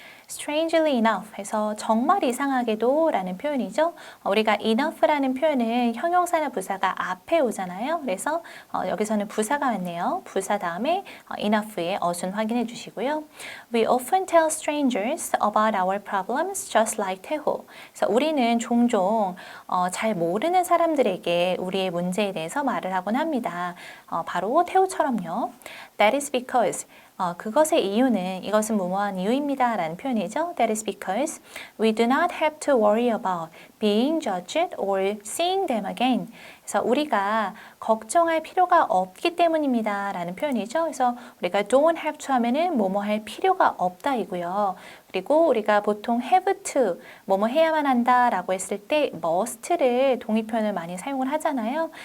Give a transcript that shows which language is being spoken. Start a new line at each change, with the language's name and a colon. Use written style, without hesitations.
English: strangely enough
Korean: 해서 정말 이상하게도 라는 표현이죠. 우리가 enough라는 표현은 형용사나 부사가 앞에 오잖아요. 그래서 여기서는 부사가 왔네요. 부사 다음에 enough의 어순 확인해 주시고요.
English: We often tell strangers about our problems just like 태호.
Korean: 그래서 우리는 종종 잘 모르는 사람들에게 우리의 문제에 대해서 말을 하곤 합니다. 바로 태호처럼요.
English: That is because
Korean: 그것의 이유는 이것은 뭐뭐한 이유입니다 라는 표현이죠.
English: That is because we do not have to worry about being judged or seeing them again.
Korean: 그래서 우리가 걱정할 필요가 없기 때문입니다 라는 표현이죠. 그래서 우리가
English: don't have to
Korean: 하면은 뭐뭐 할 필요가 없다 이고요. 그리고 우리가 보통 have to, 뭐뭐 해야만 한다 라고 했을 때 must를 동의표현을 많이 사용을 하잖아요.